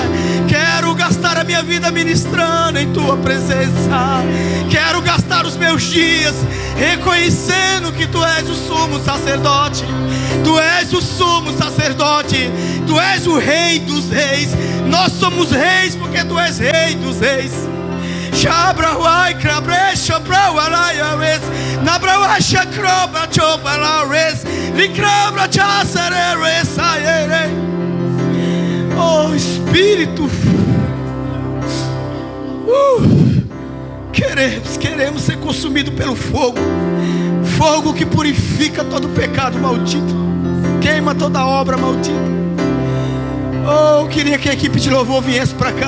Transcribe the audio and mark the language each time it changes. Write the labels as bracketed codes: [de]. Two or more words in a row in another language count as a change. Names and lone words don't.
[pt] Quero gastar a minha vida ministrando em tua presença. Quero gastar os meus dias reconhecendo que tu és o sumo sacerdote. Tu és o sumo sacerdote. Tu és o rei dos reis. Nós somos reis porque tu és rei dos reis. Shabrahuai, Krabresha, Braualayares, Nabrauasha, Kroba, Chopalares, Likrabra, Chassareres, Aere. Oh Espírito, queremos ser consumidos pelo fogo. Fogo que purifica todo pecado maldito, queima toda obra maldita. Oh, eu queria que a equipe de louvor viesse para cá.